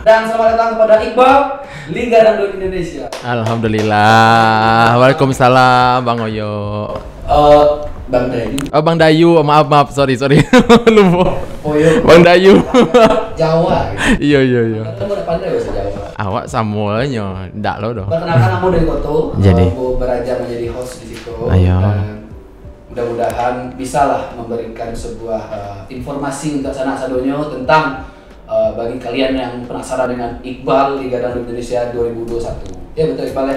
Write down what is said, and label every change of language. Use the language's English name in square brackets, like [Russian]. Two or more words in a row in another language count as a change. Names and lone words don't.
[Indonesian] Dan selamat datang kepada Iqbal, Liga Dangdut Indonesia. alhamdulillah. Waalaikumsalam Bang Oyo. Bang Dayu. Oh Bang Dayu, maaf sorry. Lupa. Oh iya. Bang Dayu. Jawa. Gitu. Iya. Kamu udah pandai bahasa Jawa. [Minangkabau] Awak samulnya, ndak lo doh. [Indonesian] Perkenalkan, aku dari Koto. Jadi. Aku beraja menjadi host di situ. Ayo. Dan mudah-mudahan bisalah memberikan sebuah informasi untuk [Minangkabau] sanak sadonyo [Indonesian] tentang bagi kalian yang penasaran dengan Iqbal Liga Dangdut Indonesia 2021. Ya betul Iqbal ya.